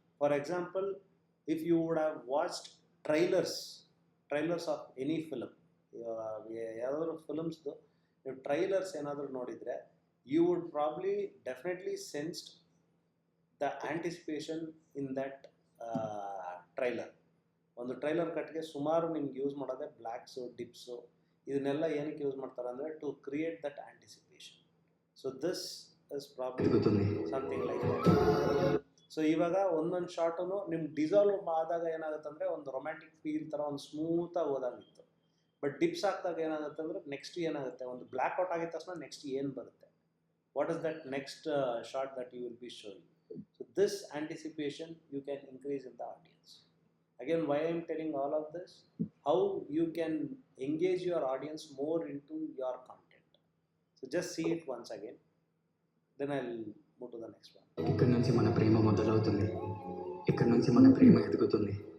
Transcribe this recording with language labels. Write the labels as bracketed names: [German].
[English] for example, if you would have watched trailers of any film, [Kannada] ಯಾವ್ದಾದ್ರು ಫಿಲ್ಮ್ಸ್ದು ನೀವು trailers ಏನಾದರೂ ನೋಡಿದರೆ, [English] you would probably definitely sensed the anticipation in that trailer. [Kannada] ಒಂದು trailer ಕಟ್ಗೆ ಸುಮಾರು ನಿಮ್ಗೆ ಯೂಸ್ ಮಾಡೋದೇ ಬ್ಲ್ಯಾಕ್ಸು, ಡಿಪ್ಸು, ಇದನ್ನೆಲ್ಲ ಏನಕ್ಕೆ ಯೂಸ್ ಮಾಡ್ತಾರೆ ಅಂದರೆ, [English] To create that anticipation. So this is probably something like that. [Kannada] So ಇವಾಗ ಒಂದೊಂದು ಶಾರ್ಟು ನಿಮ್ಗೆ ಡಿಸಾಲ್ವ್ ಆದಾಗ ಏನಾಗುತ್ತೆ ಅಂದರೆ, ಒಂದು ರೊಮ್ಯಾಂಟಿಕ್ ಫೀಲ್ ಥರ ಒಂದು ಸ್ಮೂತಾಗಿ ಹೋದಾಗಿತ್ತು. ಬಟ್ ಡಿಪ್ಸ್ ಹಾಕಿದಾಗ ಏನಾಗುತ್ತೆ ಅಂದರೆ, ನೆಕ್ಸ್ಟ್ ಏನಾಗುತ್ತೆ, ಒಂದು ಬ್ಲ್ಯಾಕ್ ಔಟ್ ಆಗಿದ ತಕ್ಷಣ ನೆಕ್ಸ್ಟ್ ಏನು ಬರುತ್ತೆ, [English] What is that next shot that you will be showing. So this anticipation you can increase in the audience. Again, why I am telling all of this, how you can engage your audience more into your content. So just see it once again, then I'll move to the next one. [Telugu] ఇక్కడ నుంచి మన ప్రేమ మొదలవుతుంది ఇక్కడ నుంచి మన ప్రేమ ఎదుగుతుంది.